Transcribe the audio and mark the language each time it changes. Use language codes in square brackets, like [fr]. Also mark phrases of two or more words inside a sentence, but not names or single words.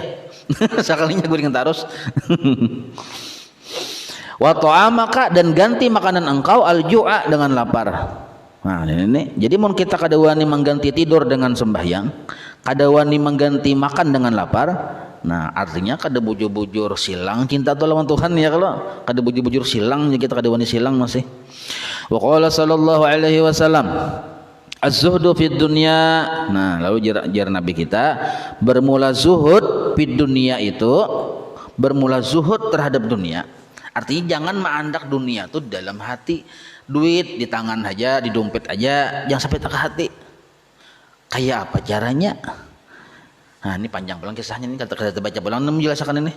[bjn] Sekalinya guringan terus. [ar] وطعامك, [bjn] dan ganti makanan engkau al-ju'a, dengan lapar. Nah ini jadi mun kita kada wani mengganti tidur dengan sembahyang, kada wani mengganti makan dengan lapar, nah artinya kada bujur-bujur silang cinta tu lawan Tuhan ya. Kalau kada bujur-bujur silang, kita kada wani silang masih. [ar] وقال صلى الله عليه وسلم الزهد في الدنيا. [id] Nah lalu jar Nabi kita, bermula zuhud [ar] في الدنيا [id] itu, bermula zuhud terhadap dunia. [bjn] Artinya jangan mengandak dunia tuh dalam hati. [id] Duit di tangan aja, di dompet aja, jangan sampai tak ke hati. [bjn] Kayak apa caranya? Nah ini panjang pulang kisahnya, ini kata baca pulang menjelaskan ini.